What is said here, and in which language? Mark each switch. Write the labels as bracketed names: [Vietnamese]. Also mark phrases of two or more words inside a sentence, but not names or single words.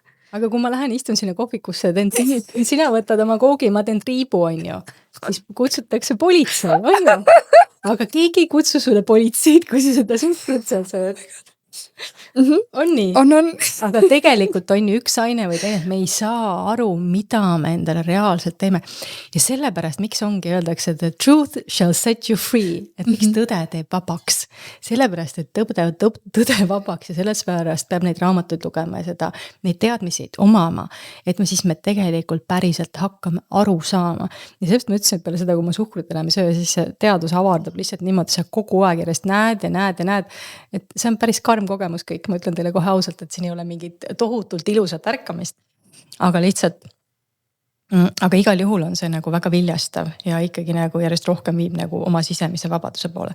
[Estonian] Aga kui ma lähen istun sinna kohvikusse, sina võtad oma koogi, ma teen triibu, on ju, siis kutsutakse politsei, on ju. Aga keegi ei kutsu sulle politseid, kui sa seda suhkrut seal sööd. On nii? On. Aga tegelikult on ju üks aine või teine, et me ei saa aru, mida me endale reaalselt teeme. Ja sellepärast, miks ongi öeldakse, [English] the truth shall set you free, [Estonian] et miks tõde teeb vabaks. Sellepärast, et tõde vabaks ja sellepärast peab neid raamatuid lugema ja seda, neid teadmisi omama, et me tegelikult päriselt hakkame aru saama. Ja sellest ma ütlesin, et peale seda, kui ma suhkrut enam ei söö, siis see teadus avardab lihtsalt niimoodi, sa kogu aeg järjest näed, et see on päris karm kogemus kõik, ma ütlen teile kohe ausalt, et siin ei ole mingit tohutult ilusat ärkamist, aga lihtsalt, aga igal juhul on see nagu väga viljastav ja ikkagi nagu järjest rohkem viib nagu oma sisemise vabaduse poole.